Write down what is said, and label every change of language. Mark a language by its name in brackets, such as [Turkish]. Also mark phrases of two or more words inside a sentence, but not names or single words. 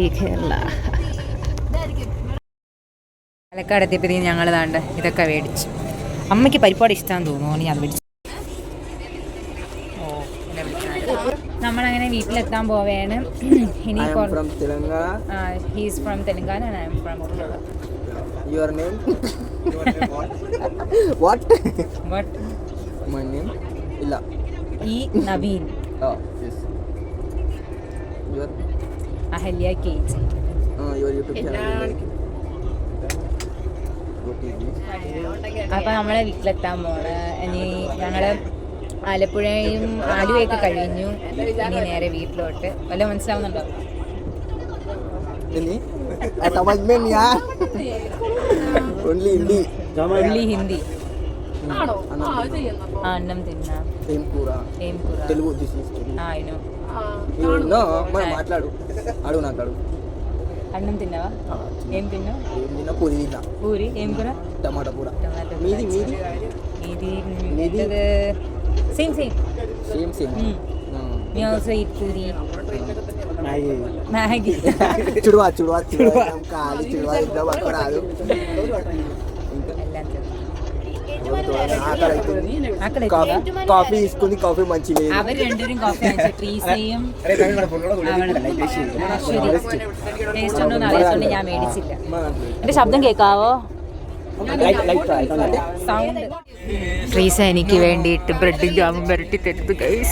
[Malayalam] കേരള പാലക്കാട് എത്തിയപ്പോഴത്തേക്കും ഞങ്ങൾ താണ്ട് ഇതൊക്കെ മേടിച്ചു. അമ്മയ്ക്ക് പരിപാടി ഇഷ്ടമാണെന്ന് തോന്നുന്നു. ഞാൻ മേടിച്ചു. നമ്മളങ്ങനെ വീട്ടിലെത്താൻ പോവുകയാണ്. [English] ഇനി he's from Telangana and I am from Kerala. Your name? What? What? My name? Illa. Naveen. Oh, yes. Your? Ahalya KG. Your YouTube channel. [Malayalam] അപ്പം നമ്മളെ വീട്ടിലെത്താൻ പോണ്. ഇനി ഞങ്ങള് ആലപ്പുഴയും ആലുവയൊക്കെ കഴിഞ്ഞു. ഇനി നേരെ വീട്ടിലോട്ട്. വല്ല മനസ്സിലാവുന്നുണ്ടോ? [English] Only Hindi. [Malayalam] അന്നം തിന്നാം. [Telugu] అన్నం తిన్నావా? ఏం తిన్నావు? పూరి. ఏం కూర? టమాటా కూర. [English] ఇది same me also eat పూరి. [Telugu] మ్యాగీ. చుడువా కాలి చుడువా ఇద్దాం అక్కడ రాదు. కాఫీ తీసుకుంది. కాఫీ మంచిగా [Malayalam] അവർ രണ്ടുപേരും കോഫി ട്രീസയും ടേസ്റ്റ് ഉണ്ടോ എന്ന് അറിയാത്തോണ്ട് ഞാൻ മേടിച്ചില്ല. എന്റെ ശബ്ദം കേൾക്കാവോ? സൗണ്ട്. ട്രീസ എനിക്ക് വേണ്ടിയിട്ട് ബ്രെഡും ജാമും വരട്ടി തരുത് ഗൈസ്.